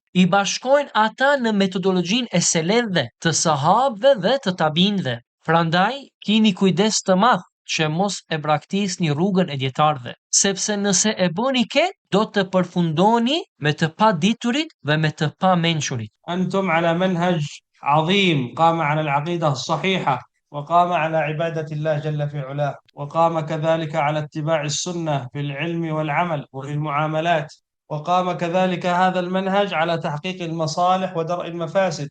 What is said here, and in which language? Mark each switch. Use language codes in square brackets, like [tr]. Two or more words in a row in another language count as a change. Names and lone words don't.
[sq] I bashkojnë ata në metodologjinë e selefëve, të sahabëve dhe të tabinëve. Prandaj keni kujdes të madh që mos e braktisni rrugën e dietarëve, sepse nëse e bëni këtë, do të përfundoni me të paditurit dhe me të pamenqurit. [ar] أنتم على منهج عظيم قام على العقيدة الصحيحة وقام على عبادة الله جل في علاه وقام كذلك على اتباع السنة في العلم والعمل وفي المعاملات وقام كذلك هذا المنهج على تحقيق المصالح ودرء المفاسد.